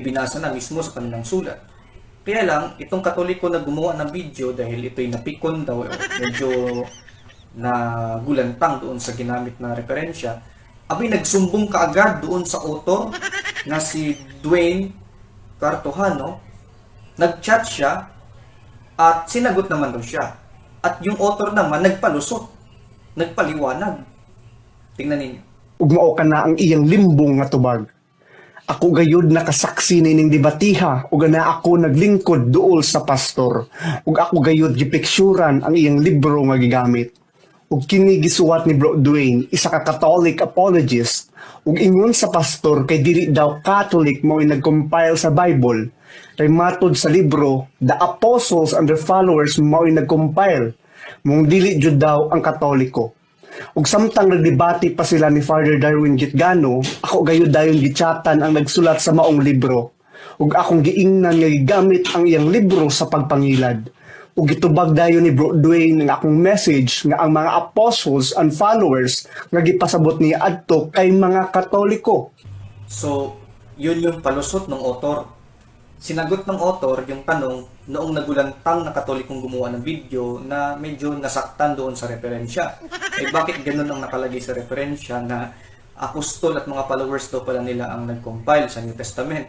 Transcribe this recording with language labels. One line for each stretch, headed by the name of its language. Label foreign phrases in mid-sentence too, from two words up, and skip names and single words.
Filipino: Binasa na mismo sa kanilang sulat. Kaya lang, itong Katoliko na gumawa ng video dahil ito'y napikon daw, medyo na gulantang doon sa ginamit na referensya, abay nagsumbong kaagad doon sa author na si Dwayne Cartojano, nag-chat siya at sinagot naman daw siya. At yung author naman nagpalusot, nagpaliwanag. Tingnan ninyo.
Cebuano: Ug mao kana ang iyang limbong nga tubag. Ako gayud nakasaksi nining debatiha ug na ako naglingkod duol sa pastor ug ako gayud gipiksyuran ang iyang libro nga gigamit. Ug kini gisuwat ni Bro Dwayne, isa ka
English: Catholic apologist,
Cebuano: ug ingon sa pastor kay dili daw Catholic mao nag-compile sa Bible. Kay matod sa libro,
English: the apostles and their followers
Cebuano: mao nag-compile. Mong dili jud daw ang Katoliko. Ug samtang nagdebate pa sila ni Father Darwin Gitgano, ako gayud dayon gichatan ang nagsulat sa maong libro. Ug akong giingnan nga gigamit ang iyang libro sa pagpangilad. Ug gitubag dayon ni Bro Dwayne nga akong message nga ang mga
English: apostles and followers
Cebuano: nga gipasabot niya adto kay mga Katoliko. So,
Filipino: yun yung palusot ng author. Sinagot ng author yung tanong noong nagulantang na Katolikong gumawa ng video na medyo nasaktan doon sa referensya. Eh bakit ganun ang nakalagay sa referensya na apostol at mga followers daw pala nila ang nag-compile sa New Testament?